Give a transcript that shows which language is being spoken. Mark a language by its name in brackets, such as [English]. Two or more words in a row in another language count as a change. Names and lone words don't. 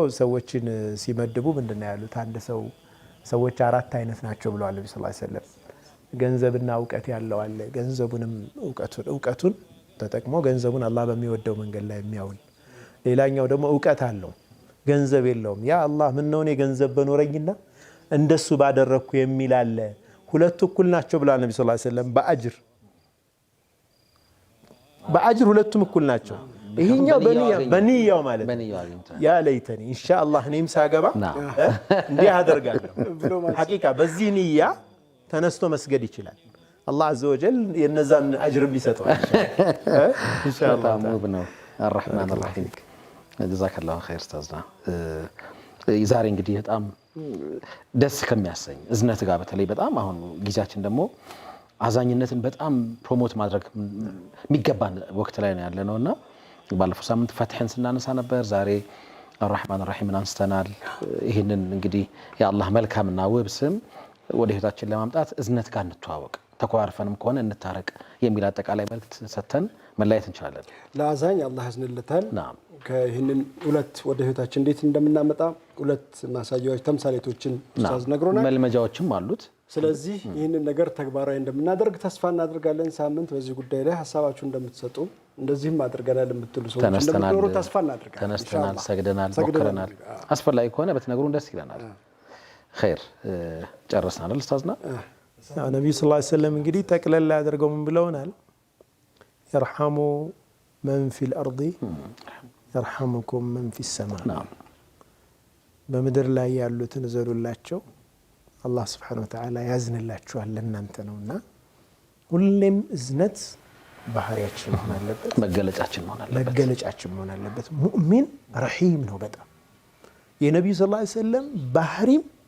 [Amharic] ሰዎችን ሲመድቡ ምንድነው ያሉት አንድ ሰዎች አራት አይነት ናቸው ብለዋል ነብዩ [Arabic] صلى الله عليه وسلم [Amharic] ገንዘብና ዕውቀት ያለው አለ ገንዘቡንም ዕውቀቱን ተጠቅሞ ገንዘቡን አላህ በሚወደው መንገድ ላይ የሚያውል ሌላኛው ደግሞ ዕውቀት አለው ገንዘብ የለውም ያ አላህ ምን ነው እኔ ገንዘብ በኖረኝና እንደሱ ባደረኩ የሚል አለ ሁለቱ እኩል ናቸው ብለዋል ነብዩ [Arabic] صلى الله عليه وسلم [Amharic] በአጅር ሁለቱም እኩል ናቸው ይሄኛው በንያው ማለት [Arabic] يا ليتني إن شاء الله [Amharic] እኔም ሳገባ እንዲህ አደርጋለሁ ሐቂቃ በዚህ ንያ ተነስቶ መስገድ ይችላል አላህ [Arabic] عز وجل [Amharic] የነዛን አጅር ቢሰጠው [Arabic] إن شاء الله [Amharic] ሙብነው [Arabic] الرحمن الرحيم جزاك الله خير استاذنا [Amharic] ዛሬ እንግዲህ በጣም ደስ ከሚያሰኝ እዝነት ጋር በተለይ በጣም አሁን ጊዜያችን ደግሞ አዛኝነትን በጣም ፕሮሞት ማድረግ የሚገባን ወቅት ላይ ነው ያለነውና ባለፈው ሳምንት ፈትህን ስናነሳ ነበር ዛሬ [Arabic] الرحمن الرحيم [Amharic] አንስተናል ይሄንን እንግዲህ የአላህ መልካምና ውብ ስም ወደ ህይወታችን ለማምጣት እዝነት ጋር እንተዋወቅ ተቋርፈንም ከሆነ እንታረቅ የሚል አጠቃላይ መልእክት ሰተን መላየት እንችላለን ለአዛኝ አላህ ያዝንልታል ከይህንን ሁለት ወደ ህይወታችን እንዴት እንደምናመጣ ሁለት ማሳያዎች ተምሳሌቶችን ኡስታዝ ነግሮናል መልመጃዎችም አሉት ስለዚህ ይህንን ነገር ተግባራዊ እንደምናደርግ ተስፋ እናደርጋለን ሳምንት በዚህ ጉዳይ ላይ ሐሳባችሁ እንደምትሰጡ እንደዚህም አድርገናል የምትሉ ሰዎች እንደምትኖሩ ተስፋ እናደርጋለን ተነስተናል ሰግደናል ሞክረናል አስፈላጊ ከሆነ በትነግሩን ደስ ይለናል خير ጨርሰናል ኡስታዝና ነብዩ [Arabic] صلى الله عليه وسلم [Amharic] እንግዲህ ተቅለል አድርገው ምን ብለውናል [Arabic] يرحم من في الارض يرحمكم من في السماء [Amharic] በምድር ላይ ያሉትን ዘሩላቸው አላህ [Arabic] سبحانه وتعالى [Amharic] ያዝንላችኋል ለእናንተ ነውና ሁሌም እዝነት ባህሪያችን መሆን አለበት መገለጫችን መሆን አለበት ሙእሚን ረሂም ነው በጣም የነብዩ [Arabic] صلى الله عليه وسلم [Amharic] ባህሪም